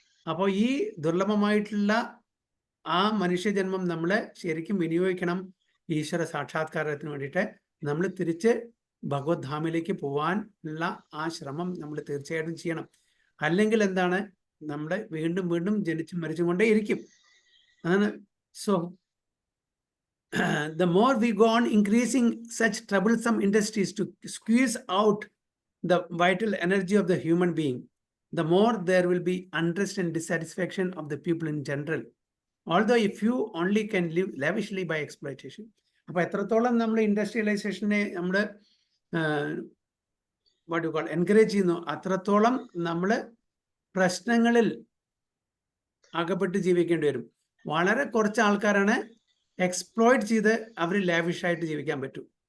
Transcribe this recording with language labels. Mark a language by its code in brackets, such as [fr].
[ml] അപ്പോൾ ഈ ദുർലഭമായിട്ടുള്ള ആ മനുഷ്യജന്മം നമ്മൾ ശരിക്കും വിനിയോഗിക്കണം ഈശ്വര സാക്ഷാത്കാരത്തിന് വേണ്ടിയിട്ട്. നമ്മൾ തിരിച്ച് ഭഗവത് ധാമിലേക്ക് പോകാൻ ഉള്ള ആ ശ്രമം നമ്മൾ തീർച്ചയായിട്ടും ചെയ്യണം. അല്ലെങ്കിൽ എന്താണ്, നമ്മുടെ വീണ്ടും വീണ്ടും ജനിച്ചും മരിച്ചും കൊണ്ടേ ഇരിക്കും. അതാണ്. [en] So the more we go on increasing such troublesome industries to squeeze out the vital energy of the human being, the more there will be unrest and dissatisfaction of the people in general. Although if you only can live lavishly by exploitation. [ml] അപ്പോൾ എത്രത്തോളം നമ്മൾ ഇൻഡസ്ട്രിയലൈസേഷനെ നമ്മൾ [en] what you call [ml] encourage ചെയ്യുന്നു, അത്രത്തോളം നമ്മൾ പ്രശ്നങ്ങളിൽ അകപ്പെട്ട് ജീവിക്കേണ്ടി വരും. വളരെ കുറച്ച് ആൾക്കാരാണ് എക്സ്പ്ലോയിറ്റ് ചെയ്ത് അവർ ലാവിഷായിട്ട് ജീവിക്കാൻ പറ്റും.